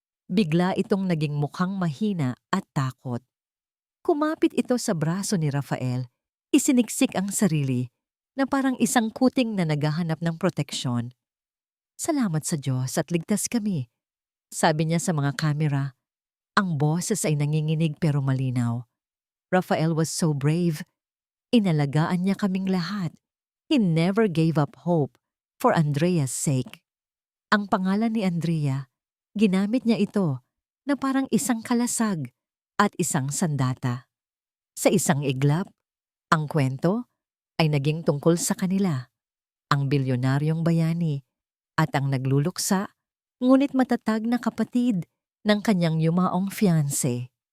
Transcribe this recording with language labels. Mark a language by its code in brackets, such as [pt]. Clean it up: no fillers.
[tl] Bigla itong naging mukhang mahina at takot. Kumapit ito sa braso ni Rafael, isiniksik ang sarili na parang isang kuting na naghahanap ng proteksyon. Salamat sa Diyos at ligtas kami, sabi niya sa mga kamera. Ang boses ay nanginginig pero malinaw. [en] Rafael was so brave. [tl] Inalagaan niya kaming lahat. [en] He never gave up hope for Andrea's sake. [tl] Ang pangalan ni Andrea, ginamit niya ito na parang isang kalasag at isang sandata. Sa isang iglap, ang kwento ay naging tungkol sa kanila, ang bilyonaryong bayani at ang nagluluksa ngunit matatag na kapatid ng kanyang yumaong fiancé.